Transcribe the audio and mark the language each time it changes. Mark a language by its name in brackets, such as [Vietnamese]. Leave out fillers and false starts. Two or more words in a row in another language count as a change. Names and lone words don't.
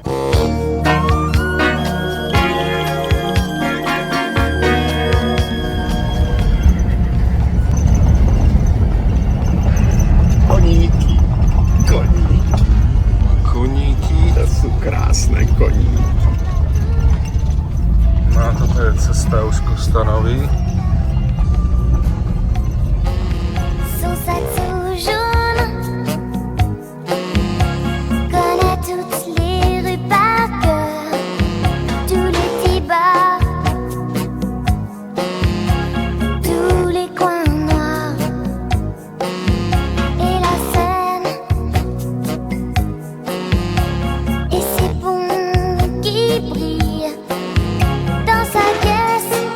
[Slovak] Koníky. Koníky, to sú krásne koníky. No a toto je cesta už ku stanovi. [French] Sous sa tour jaune, connaît toutes les rues par cœur, tous les petits bars, tous les coins noirs et la Seine et ses ponts qui brillent dans sa caisse.